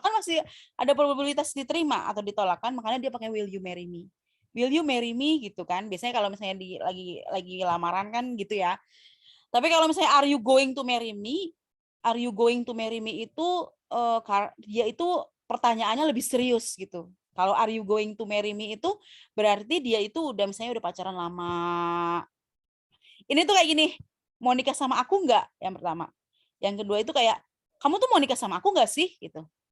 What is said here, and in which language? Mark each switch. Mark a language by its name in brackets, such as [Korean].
[Indonesian] Kan masih ada probabilitas diterima atau ditolak kan? Makanya dia pakai [English] will you marry me? Will you marry me [Indonesian] gitu kan? Biasanya kalau misalnya lagi lamaran kan gitu ya. Tapi kalau misalnya [English] are you going to marry me? Are you going to marry me [Indonesian] itu dia itu pertanyaannya lebih serius gitu. Kalau [English] are you going to marry me [Indonesian] itu berarti dia itu udah misalnya udah pacaran lama. Ini tuh kayak gini, mau nikah sama aku nggak? Yang pertama. Yang kedua itu kayak kamu tuh mau nikah sama aku nggak sih gitu.